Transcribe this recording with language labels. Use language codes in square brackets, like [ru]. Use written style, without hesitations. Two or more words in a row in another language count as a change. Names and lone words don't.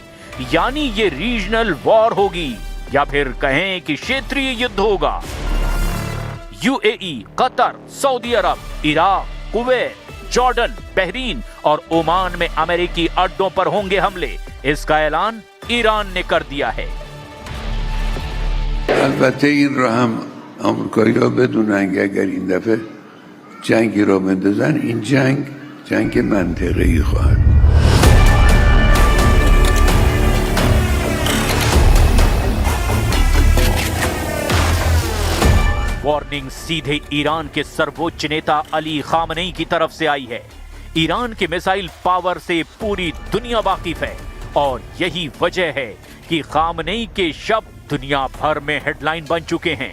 [hi] यानी ये [en] regional war [hi] होगी, या फिर कहें कि क्षेत्रीय युद्ध होगा। यूएई, कतर, सऊदी अरब, इराक, कुवैत, जॉर्डन, बहरीन और ओमान में अमेरिकी अड्डों पर होंगे हमले। इसका ऐलान ईरान ने कर दिया है। [fa] البته این را هم آمریکایی‌ها بدونن که اگر این دفعه جنگی را بندازن، این جنگ منطقه‌ای خواهد بود. [hi] वार्निंग सीधे ईरान के सर्वोच्च नेता अली खामनेई की तरफ से आई है। ईरान के मिसाइल पावर से पूरी दुनिया वाकिफ है और यही वजह है कि खामनेई के शब्द दुनिया भर में हेडलाइन बन चुके हैं।